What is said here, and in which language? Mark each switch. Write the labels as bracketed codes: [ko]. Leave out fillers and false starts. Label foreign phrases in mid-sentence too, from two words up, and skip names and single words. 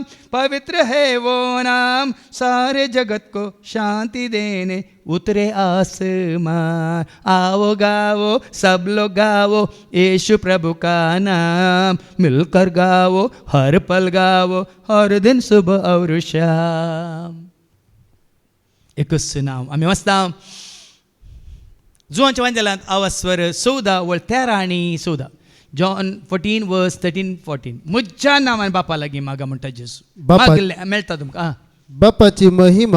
[hi] पवित्र है वो नाम सारे जगत को शांति देने उतरे आसमान आओ गाओ सब लोग गाओ यीशु प्रभु का नाम मिलकर गाओ हर पल गाओ हर दिन सुबह और शाम [kok] एकच नाव आम्ही वाचता जुवांच्या वांजेलांत आवास्वर 14 वळ 13 आनी 14. [en] John 14 verse 13 14. [kok] म्हज्या नांवान बापा लागीं मागा म्हणटा जेजू. बापा- मागले मेळटा तुमकां. आं. बापाची महिमा